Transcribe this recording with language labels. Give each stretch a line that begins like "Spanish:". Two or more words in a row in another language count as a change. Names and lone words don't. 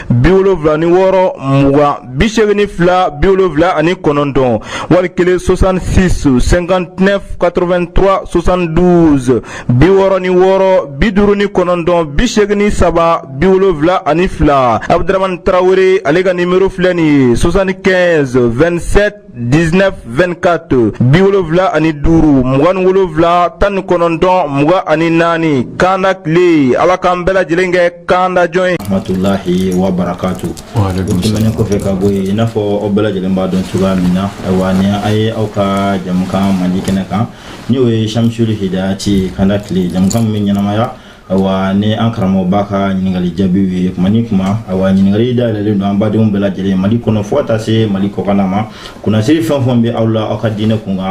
Bambara: 76 20 82 79 wali kelen 66 59 83 72 66 59 83 72 Abdramane Traoré ale ka nimero filɛ nin ye 75 27 19 24 75 27 19 Kanda kle ala k'an bɛɛ lajɛlen kɛ Kanda jɔn ye.
Arabic: رحمة الله وبركاته. وعليكم السلام.
Bambara: Ko fɛ ka bɔ yen i n'a fɔ aw bɛɛ lajɛlen b'a dɔn cogoya min na ayiwa ni a ye aw ka jamukan mandi kɛnɛ kan n'o ye Shamsul Hidayati Kanda kle jamukan min bɛ ɲɛnamaya ayiwa ni an karamɔgɔba ka ɲininkali jaabiw ye kuma ni kuma ayiwa ɲininkali dayɛlɛlen don an badenw bɛɛ lajɛlen Mali kɔnɔ fo ka taa se Mali kɔkanna ma kunnasiri fɛn fɛn bɛ aw la aw ka diinɛ kun kan aw